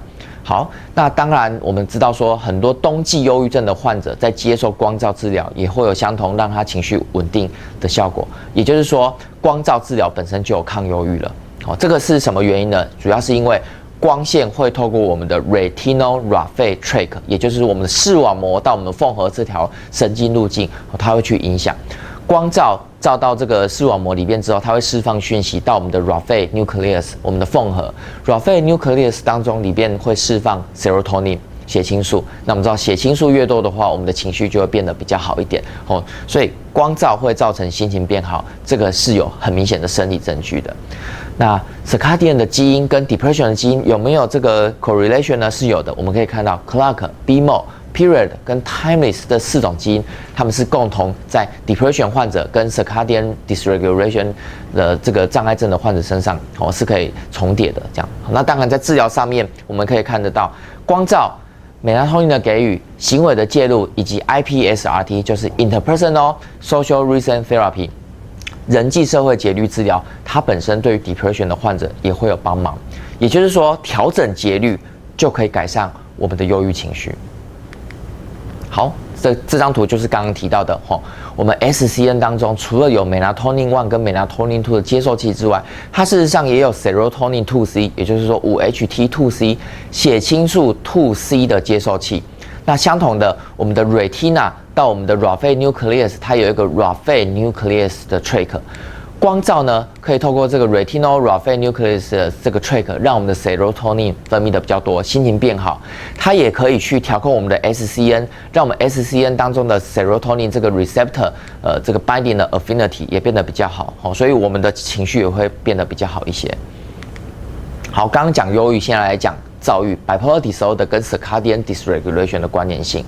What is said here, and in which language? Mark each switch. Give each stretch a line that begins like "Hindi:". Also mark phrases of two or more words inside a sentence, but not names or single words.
Chinese: 好，那当然我们知道说，很多冬季忧郁症的患者在接受光照治疗也会有相同让他情绪稳定的效果，也就是说，光照治疗本身就有抗忧郁了。好，这个是什么原因呢？主要是因为光线会透过我们的
English: retinal raphe tract，
Chinese: 也就是我们的视网膜到我们的缝合这条神经路径，它会去影响光照到这个视网膜里面之后，它会释放讯息到我们的
English: raphe nucleus，
Chinese: 我们的缝合
English: raphe nucleus
Chinese: 当中里面会释放 serotonin 血清素。那我们知道血清素越多的话，我们的情绪就会变得比较好一点哦。所以光照会造成心情变好，这个是有很明显的生理证据的。那 circadian 的基因跟 depression 的基因有没有这个 correlation 呢？是有的。我们可以看到 clock、BMO、period 跟 timeless 这4种基因，它们是共同在 depression 患者跟
English: circadian dysregulation
Chinese: 的这个障碍症的患者身上是可以重叠的。这样，那当然在治疗上面，我们可以看得到光照、melatonin 的给予、行为的介入以及 IPSRT， 就是
English: interpersonal social rhythm therapy。
Chinese: 人际社会节律治疗，它本身对于 depression 的患者也会有帮忙，也就是说，调整节律就可以改善我们的忧郁情绪。好，这张图就是刚刚提到的我们 SCN 当中除了有 melatonin 1跟 melatonin 2的接受器之外，它事实上也有 serotonin 2C， 也就是说 5-HT2C 血清素 2C 的接受器。那相同的，我们的 retina 到我们的
English: raphe nucleus，
Chinese: 它有一个
English: raphe nucleus
Chinese: 的 tract。光照呢，可以透过这个
English: retinal raphe nucleus
Chinese: 的这个 tract， 让我们的 serotonin 分泌的比较多，心情变好。它也可以去调控我们的 SCN， 让我们 SCN 当中的 serotonin 这个 receptor， 这个 binding 的 affinity 也变得比较好。所以我们的情绪也会变得比较好一些。好，刚刚讲忧郁，现在来讲躁郁
English: bipolar disorder
Chinese: 跟
English: circadian dysregulation
Chinese: 的关联性。